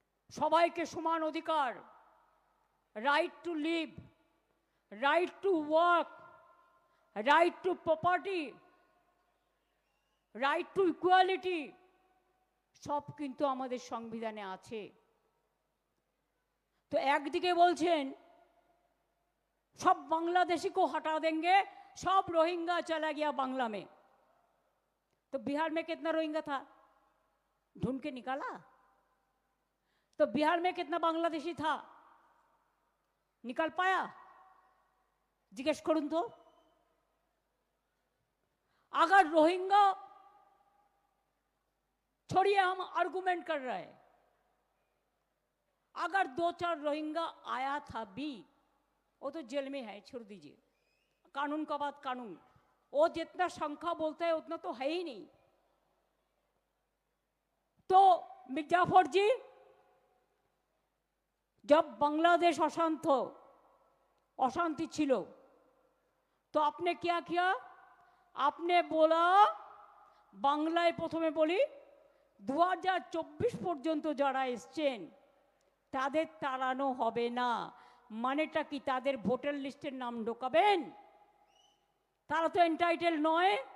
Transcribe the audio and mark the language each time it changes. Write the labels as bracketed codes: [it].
[bn] সবাইকে সমান অধিকার, right two leave, right to work, right two property, right to equality, সব কিন্তু আমাদের সংবিধানে আছে। [hi] तो একদিকে বলছেন सब बांग्लादेशी को हटा देंगे, सब रोहिंग्या चला गया बांग्ला में। तो बिहार में कितना रोहिंग्या था, ढूंढ के निकाला? तो बिहार में कितना बांग्लादेशी था, निकाल पाया? जिज्ञेस करूं तो। अगर रोहिंग्या छोड़िए, हम आर्गुमेंट कर रहे हैं, अगर 2-4 रोहिंग्या आया था भी, वो तो जेल में है, छोड़ दीजिए, कानून का बात कानून, वो जितना संख्या बोलता है उतना तो है ही नहीं। तो मिर्जाफर जी, जब बांग्लादेश अशांति छिलो, तो आपने क्या किया? [bn] आपने बोला, बांग्लाয় প্রথমে বলি 2024 পর্যন্ত যারা এসছেন তাদের তাড়ানো হবে না। মানেটা কি? তাদের ভোটার লিস্টের নাম ঢোকাবেন? তারা তো এন্টাইটেল নয়।